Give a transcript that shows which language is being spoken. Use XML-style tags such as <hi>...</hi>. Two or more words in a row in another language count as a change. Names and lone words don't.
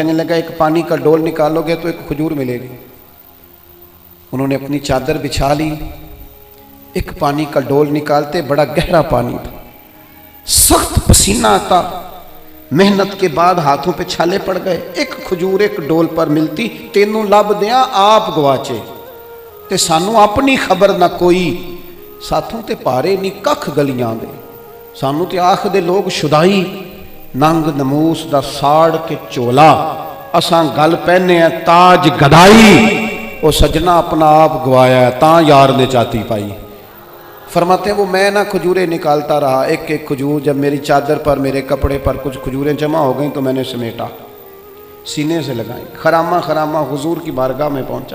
<ur>کہنے لگا ایک پانی کا ڈول نکالو گے تو ایک کھجور ملے گی۔ انہوں نے اپنی چادر بچھا لی، ایک پانی کا ڈول نکالتے، بڑا گہرا پانی تھا، سخت پسینہ پسینہ آتا, محنت کے بعد ہاتھوں پہ چھالے پڑ گئے, ایک کھجور ایک ڈول پر ملتی,</ur> <pa>تینوں لب دیاں آپ گواچے تے سانو اپنی خبر نہ کوئی, ساتھوں تے پارے نہیں ککھ گلیاں دے, سانو تے آکھ دے لوگ شدائی, ننگ نموس دا ساڑ کے چولا, اساں گل پہنے ہیں تاج گدائی, او سجنا اپنا آپ گوایا ہے تاں یار نے چاتی پائی.</pa> <ur>فرماتے ہیں وہ میں نہ کھجوریں نکالتا رہا, ایک ایک کھجور جب میری چادر پر میرے کپڑے پر کچھ کھجوریں جمع ہو گئیں تو میں نے سمیٹا, سینے سے لگائیں, خرامہ خرامہ حضور کی بارگاہ میں پہنچا.</ur>